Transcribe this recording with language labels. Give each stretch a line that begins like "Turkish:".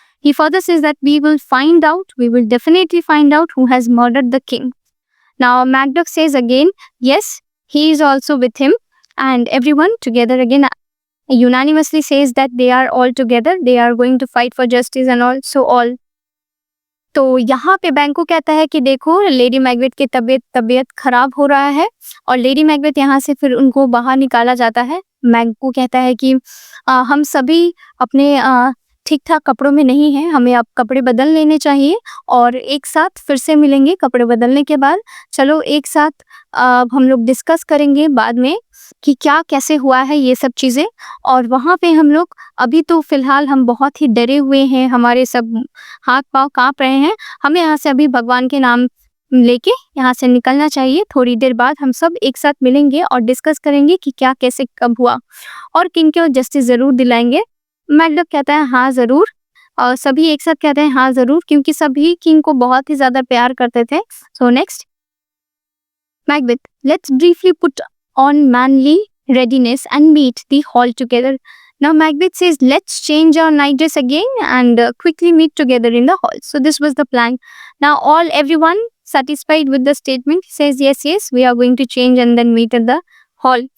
English: He further says that we will definitely find out who has murdered the king. Now Macduff says again, yes, he is also with him, and everyone together again unanimously says that they are all together, they are going to fight for justice and also all.
Hindi: तो यहाँ पे बैंको कहता है कि देखो lady Macbeth की तबीयत खराब हो रहा है और लेडी मैकबेथ यहाँ से फिर उनको बाहर निकाला जाता है। बैंको कहता है कि हम सभी अपने ठीक ठाक कपड़ों में नहीं हैं, हमें अब कपड़े बदल लेने चाहिए और एक साथ फिर से मिलेंगे। कपड़े बदलने के बाद चलो एक साथ हम लोग डिस्कस करेंगे बाद में कि क्या कैसे हुआ है ये सब चीज़ें। और वहाँ पे हम लोग अभी तो फ़िलहाल हम बहुत ही डरे हुए हैं, हमारे सब हाथ पाँव काँप रहे हैं। हमें यहाँ से अभी भगवान के नाम लेके यहाँ से निकलना चाहिए। थोड़ी देर बाद हम सब एक साथ मिलेंगे और डिस्कस करेंगे कि क्या कैसे कब हुआ और किंग को जस्टिस ज़रूर दिलाएंगे। मैकडफ कहता है हाँ ज़रूर, और सभी एक साथ कहते हैं हाँ ज़रूर, क्योंकि सभी किंग को बहुत ही ज़्यादा प्यार करते थे।
English: So next, Macbeth, let's briefly put on manly readiness and meet the hall together. Now Macbeth says, let's change our night dress again and quickly meet together in the hall. So this was the plan. Now everyone satisfied with the statement says, yes, we are going to change and then meet at the hall.